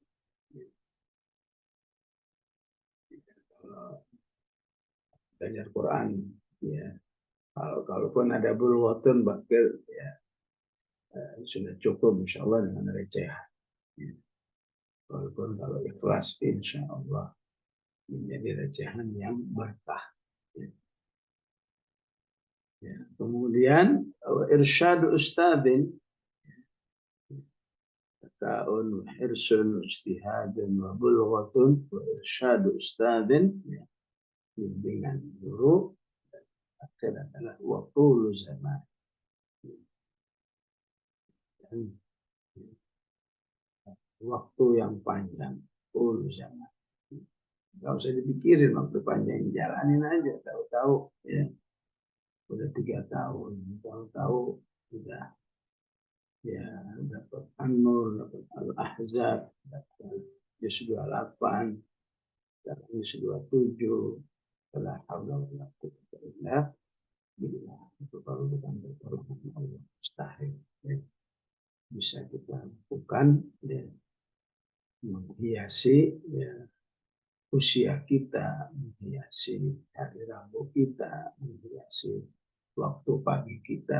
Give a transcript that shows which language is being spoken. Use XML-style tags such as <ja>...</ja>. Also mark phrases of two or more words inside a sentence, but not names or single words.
<id>Kalau belajar Quran ya, kalaupun ada</id> <ar>بلغة بكيل</ar> <id>ya, sudah cukup</id> <ar>إن شاء الله</ar> <id>dengan recehan. Ya. Walaupun kalau ikhlas</id> <ar>إن شاء الله</ar> <id>menjadi recehan yang berkah. Ya. Ya. Kemudian</id> <ar>إرشاد أستاذ، طاعة حرص اجتهاد وبلغة وإرشاد أستاذ,</ar> <id>ya, bimbingan guru. Akhir adalah waktu zaman, waktu yang panjang. Jangan. Nggak usah dipikirin waktu panjang, jalanin aja. Tahu-tahu ya udah 3 tahun, tahu-tahu udah ya dapat An-Nur, dapat Al-Ahzab, dapat Juz 28, dapat Juz 27,</id> <ar>لا حول ولا قوة إلا بالله.</ar> <id>Itu kalau bukan pertolongan Allah mustahil ya. Bisa kita lakukan ya, menghiasi ya usia kita, menghiasi hari Rabu kita, menghiasi waktu pagi kita.</id>